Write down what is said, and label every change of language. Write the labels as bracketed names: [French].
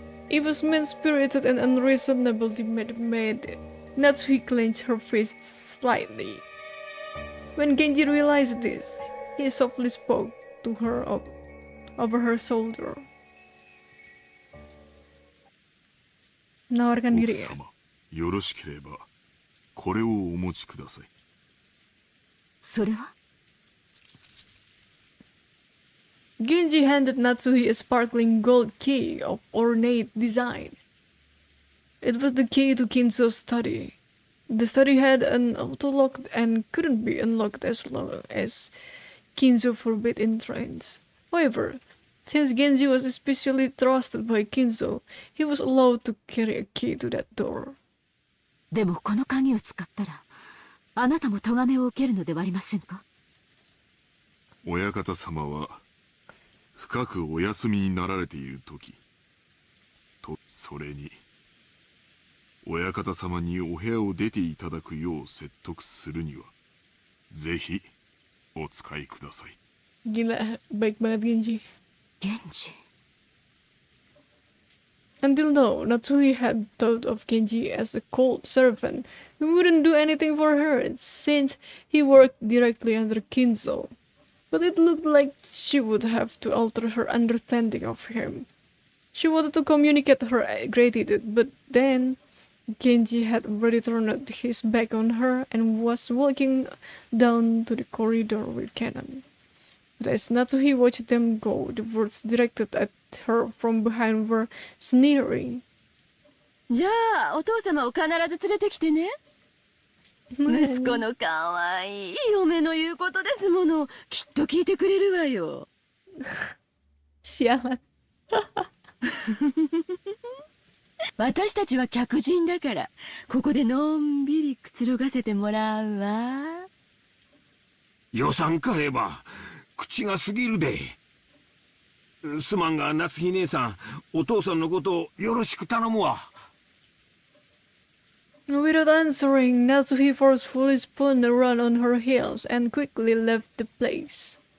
[English] Eva's mean-spirited and unreasonable demand made Natsuhi clench her fists slightly. When Genji realized this, he softly spoke to her over her shoulder. [Indonesian] Menawarkan diri. [Japanese] 奥様、よろしければこれをお持ちください。それは？ [English] Genji handed Natsuhi a sparkling gold key of ornate design. It was the key to Kinzo's study. The study had an auto-lock and couldn't be unlocked as long as Kinzo forbid entrance. However, since Genji was especially trusted by Kinzo, he was allowed to carry a key to that door. [Japanese] でもこの鍵を使ったら、あなたも咎めを受けるのではありませんか？親方様は深くお休みになられている時と、それに親方様にお部屋を出ていただくよう説得するには、ぜひお使いください。 [Indonesian] Gila, baik banget Genji. [English] Genji. Until now, Natsuhi had thought of Genji as a cold servant who wouldn't do anything for her since he worked directly under Kinzo. But it looked like she would have to alter her understanding of him. She wanted to communicate her gratitude, but then Genji had already turned his back on her and was walking down to the corridor with Cannon. But as Natsuhi watched them go, the words directed at her from behind were sneering. [Japanese] じゃあお父様を必ず連れてきてね。息子のかわいい嫁の言うことですもの。きっと聞いてくれるわよ。 [Indonesian] Sialan. [Japanese] 私たちは客人だから、ここでのんびりくつろがせてもらうわ。予算かえば口が過ぎるで。すまんが夏日姉さん、お父さんのことをよろしく頼むわ。 [English] Without answering, Natsuhi forcefully spun around on her heels and quickly left the place.